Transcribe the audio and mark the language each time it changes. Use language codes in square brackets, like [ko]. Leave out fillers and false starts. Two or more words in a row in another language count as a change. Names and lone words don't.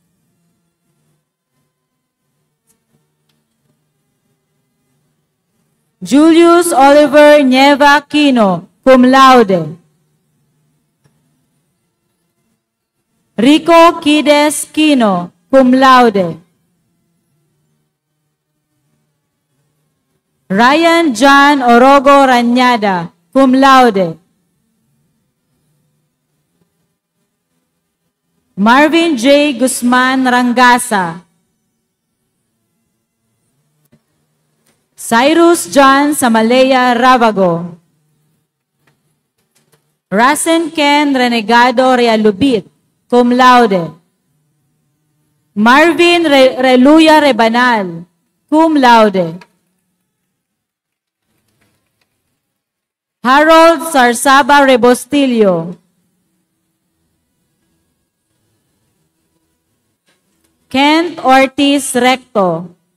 [en] Julius Oliver Nieva Quino, [la] cum laude. [en] Rico Kides Quino, [la] cum laude. [en] Ryan John Orogo Rañada, [la] cum laude. [en] Marvin J. Guzman Rangasa. Cyrus John Samalea Ravago. Rasen Ken Renegado Realubit, [la] cum laude. [en] Marvin Reluya Rebanal, [la] cum laude. [en] Harold Sarsaba Rebostillo. Kent Ortiz Recto.